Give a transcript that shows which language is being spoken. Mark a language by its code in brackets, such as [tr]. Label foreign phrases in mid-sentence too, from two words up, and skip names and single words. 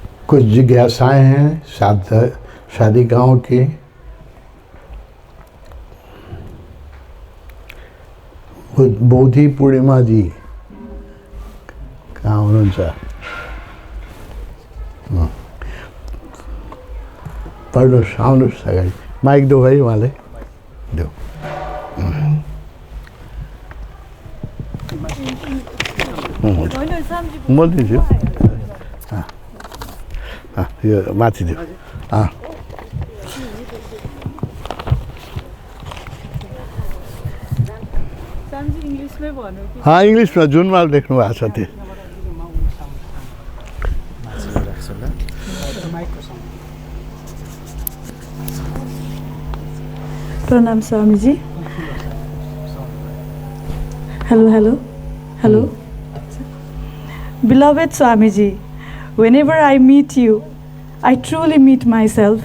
[hi] कुछ जिज्ञासाएं हैं शादिकाओं की। [ne] बोधि पूर्णिमा जी कहाँ हुनुहुन्छ? पढ्नुहोस्, आउनुहोस् अगाडि। माइक दो भाइ, उहाँले देऊ। म दिन्छु। यो माथि दियो। इङ्ग्लिसमा जुनमा देख्नु भएको छ त्यो। [en] Pranam Swamiji. Hello. Beloved Swamiji, whenever I meet you, I truly meet myself.